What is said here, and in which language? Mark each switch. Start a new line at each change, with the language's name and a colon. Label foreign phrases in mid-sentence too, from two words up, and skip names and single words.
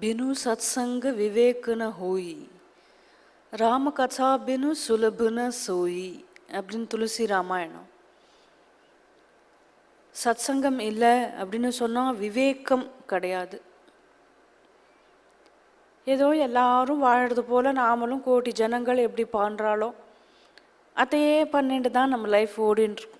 Awadhi: सत्संग विवेक न होई, राम कथा बिनु सुलभ न सोई
Tamil: அப்படின்னு துளசி ராமாயணம். சத்சங்கம் இல்லை அப்படின்னு சொன்னால் விவேகம் கிடையாது. ஏதோ எல்லாரும் வாழறது போல் நாமளும் கோடி ஜனங்கள் எப்படி பண்ணுறாளோ அதையே பண்ணிட்டு தான் நம்ம லைஃப் ஓடின்னு இருக்கும்.